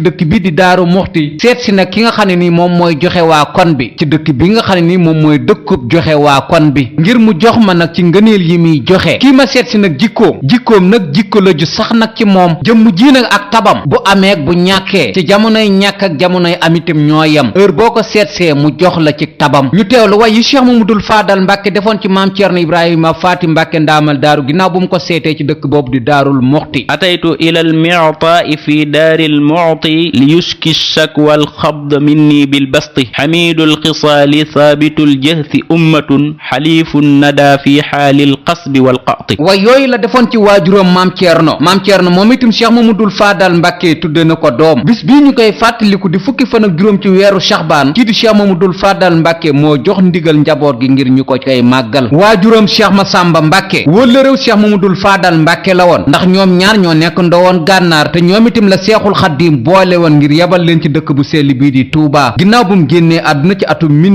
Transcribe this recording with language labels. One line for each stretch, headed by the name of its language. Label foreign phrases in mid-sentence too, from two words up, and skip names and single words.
Wolof: dëkk bi di daaru muxti seet si nag ki nga xam ne nii moom mooy joxe waa kon bi ci dëkk bi nga xam ne nii moom mooy dëkkub joxe waa kon bi ngir mu jox ma nag ci ngëneel yi muy joxe kii ma seet si nag jikkoom nag jikko la ju sax nag ci moom jëmm ji nag ak tabam bu amee bu ñàkkee ci jamonoy ñàkk ak jamonoy amitam ñoo yem heure boo ko seetsee mu jox la ci tabam ñu teewlu way yi cheikh mamadul faadal mbàkke defoon ci maam ceerno ibrahima faati mbàkke ndaamal daaru ginnaaw bu mu ko seetee ci dëkk boobu di daarul muxti
Arabic: أتيت إلى المعطاء في دار المعطي ليشكي شكوى الخبد مني بالبسط حميد الخصال ثابت الجأش أمة خليف ندى في حال القسط والقط
Wolof: way yooyu la defoon ci waajuram maam ceerno moom itam cheikh mamadul faadal mbàkke tudde na ko doom bis bii ñu koy fàttaliku di fukki fan ak juróom ci weeru saxbaan kii di cheikh mamadul faadal mbàkke moo jox ndigal njaboot gi ngir ñu ko koy màggal waajuram cheikh masamba mbàkke wólla réew cheikh mamadul faadal mbàkke la woon ndax ñoom ñaar ñoo nekk ndowoon gànnaar te ñoom itam la seexul xaddiim boole woon ngir yebal leen ci dëkk bu sell bii di Touba ginnaaw bu mu génnee àdduna ci atum